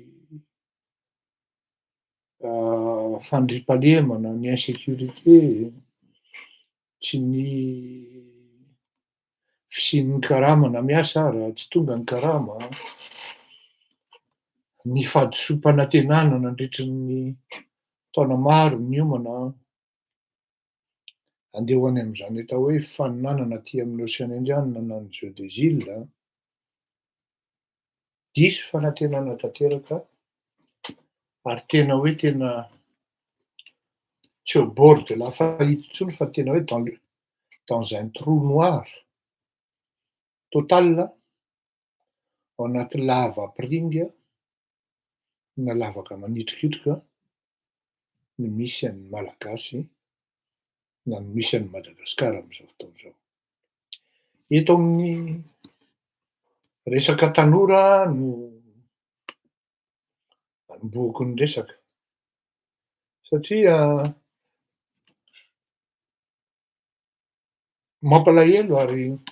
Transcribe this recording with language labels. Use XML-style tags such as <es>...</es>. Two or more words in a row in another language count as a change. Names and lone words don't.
<mg>fandriampahalemana, ny insécurité, tsy ny fisian'ny karama na miasa ara, tsy tonga ny karama, ny fahadisom-panantenana nandritry ny taona maro niomana, andeha ho any am'zany atao hoe faninanana aty amin'ny Océan Indiana na ny</mg> <fr>jeux des îles,</fr> <mg>diso fanantenana tanteraka ary tena hoe tena tsy</mg> <fr>au bord de la faillite</fr> <mg>intsony fa tena hoe</mg> <fr>dans un trou noir total</fr> <mg>ao anaty lava-piringa na lavaka manitrokitroka no misy an'ny malagasy na ny misy an'i Madagasikara am'zao fotoana zao. Eto amin'ny resaka tanora no anombohako ny resaka satria mampalahelo ary</mg>